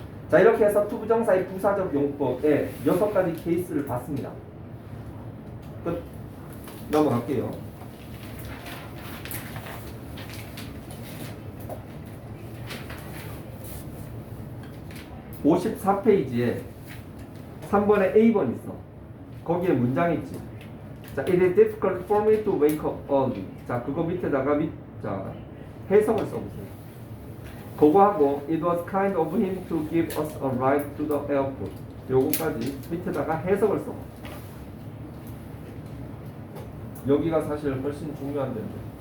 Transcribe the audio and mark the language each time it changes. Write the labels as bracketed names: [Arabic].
[Korean] 자, 이렇게 해서 투부정사의 부사적 용법의 6가지 케이스를 봤습니다. 끝. 넘어갈게요. 54페이지에 3번에 A번 있어. 거기에 문장이 있지. [English] 자, it is difficult for me to wake up early. [Korean] 자, 그거 밑에다가 자, 해석을 써보세요. [English] 그거 하고 it was kind of him to give us a ride to the airport. [Korean] 요거까지 밑에다가 해석을 써. 여기가 사실 훨씬 중요한 데인데.